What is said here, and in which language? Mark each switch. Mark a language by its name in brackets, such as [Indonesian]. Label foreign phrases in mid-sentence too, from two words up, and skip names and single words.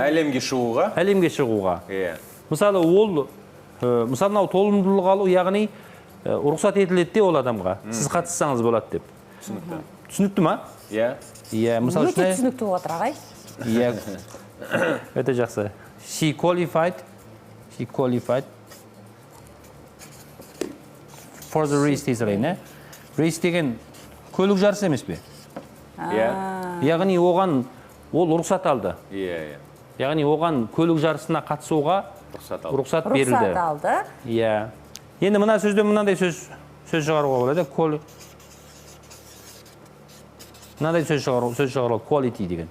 [Kazakh] Әлемге шығуға? Әлемге шығуға. Мысалы, мынау толымдылық алу, яғни рұқсат етіледі де ол адамға. Сіз қатыссаңыз болады деп. Түсінікті. Түсінікті ма? Өте түсінікті отыр, ағай. Өте жақсы. [English] She qualified for the race [Kazakh] дейсілейін, Race деген көлік жарысы емес бе? Яғни оған ол рұқсат алды. Яғни оған көлік жарысына қатысуға рұқсат берілді. Рұқсат алды. Енді мына сөзден мынандай сөз шығаруға болады. Мынандай сөз шығаруға quality деген.